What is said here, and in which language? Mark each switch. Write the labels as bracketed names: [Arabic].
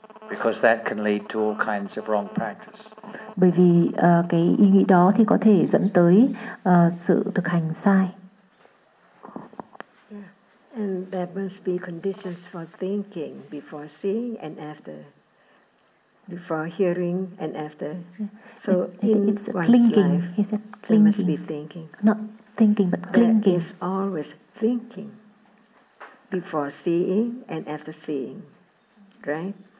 [English] Because that can lead to all kinds of wrong practice. [Vietnamese] Bởi vì cái ý nghĩ đó thì có thể dẫn tới sự thực hành sai. [English] And there must be conditions for thinking before seeing and after, before hearing and after. So it's clinking. Life, he said clinking. There must be thinking. Not thinking, but clinking. There is always thinking before seeing and after seeing, right?